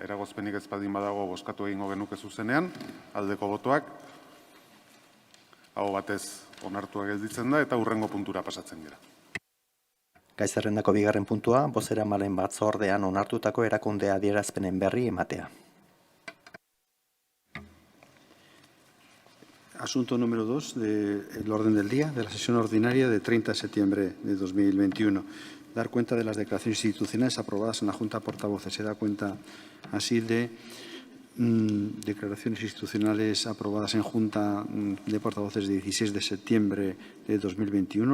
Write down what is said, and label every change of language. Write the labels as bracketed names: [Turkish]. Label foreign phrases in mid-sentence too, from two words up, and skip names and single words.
[Basque] Eragozpenik ez baldin badago bozkatu egingo genuke zuzenean, aldeko botoak, aho batez onartua gelditzen da, eta hurrengo puntura pasatzen dira. Gai zerrendako 2. puntua, bozeramaileen batzordean onartutako erakunde adierazpenen berri ematea. [Spanish] Asunto número 2 del orden del día de la sesión ordinaria de 30 de septiembre de 2021. Dar cuenta de las declaraciones institucionales aprobadas en la Junta de Portavoces. Se da cuenta así de declaraciones institucionales aprobadas en Junta de Portavoces de 16 de septiembre de 2021.